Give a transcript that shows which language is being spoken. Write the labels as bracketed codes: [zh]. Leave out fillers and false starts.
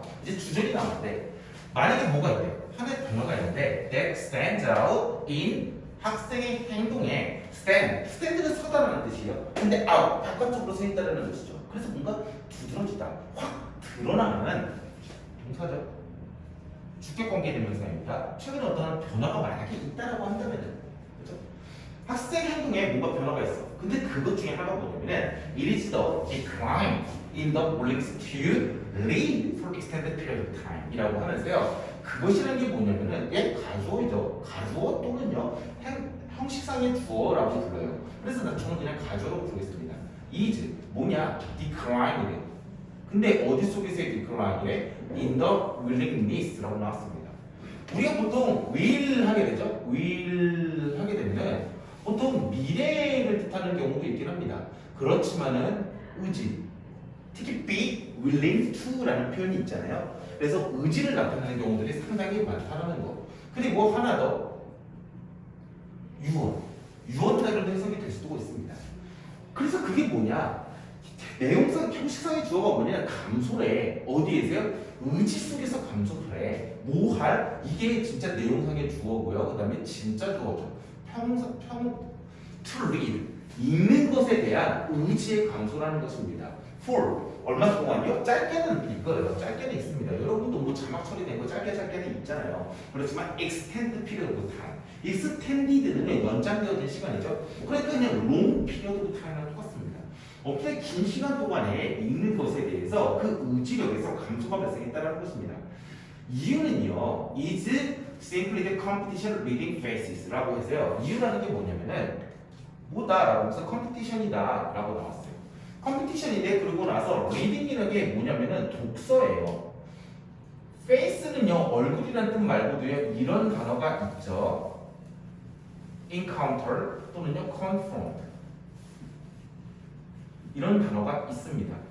[ko] 이제 주절이 나오는데 만약에 뭐가 있대요? 하나의 단어가 있는데 [en] that stands out [ko] in 학생의 행동에 stand는 서다라는 뜻이에요. 근데 out 바깥쪽으로 서 있다라는 뜻이죠. 그래서 뭔가 두드러지다, 확 드러나는 동사죠. 주격 관계 대명사입니다. 최근에 어떤 변화가 만약에 있다라고 한다면은, 그렇죠? 학생 행동에 뭔가 변화가 있어. 근데 그것 중에 하나가 뭐냐면은 [en] it is the decline in the willingness to read for extended period of time [ko] 이라고 하면서요. 그것이라는 게 뭐냐면은 얘 가주어이죠. 가주어 또는요 형식상의 주어라고 불러요. 그래서 저는 그냥 가주어로 부르겠습니다. is 뭐냐? decline이래. 근데 어디 속에서의 decline이래? in the willingness라고 나왔습니다. 우리가 보통 will 하게 되죠. will 하게 되면 보통 미래를 뜻하는 경우도 있긴 합니다. 그렇지만은 의지, 특히 be willing to라는 표현이 있잖아요. 그래서 의지를 나타내는 경우들이 상당히 많다는 거. 그리고 하나 더 유언자로 해석이 될 수도 있습니다. 그래서 그게 뭐냐? 내용상 형식상의 주어가 뭐냐? 감소래. 어디에서요? 의지 속에서 감소를 뭐 할? 이게 진짜 내용상의 주어고요. 그 다음에 진짜 주어죠. to read 읽는 것에 대한 의지의 감소라는 것입니다. for 얼마 동안요? 짧게는 이거예요. 짧게는 있습니다. 여러분도 뭐 자막 처리된 거 짧게는 있잖아요. 그렇지만 [en] extend period of time, extended [ko] 는 연장되어진 시간이죠. 그러니까 그냥 [en] long period of time [ko] 랑 똑같습니다. 어떻게 긴 시간 동안에 읽는 것에 대해서 그 의지력에서 감소가 발생했다는 것입니다. 이유는요, [en] is simply the competition reading phases [ko] 라고 해서요. 이유라는 게 뭐냐면은 뭐다라고 해서 컴피티션이다 라고 나왔어요. 컴피티션인데 그러고 나서 리딩이라는 게 뭐냐면은 독서예요. face는요 얼굴이라는 뜻 말고도요 이런 단어가 있죠. encounter 또는요 confront 이런 단어가 있습니다.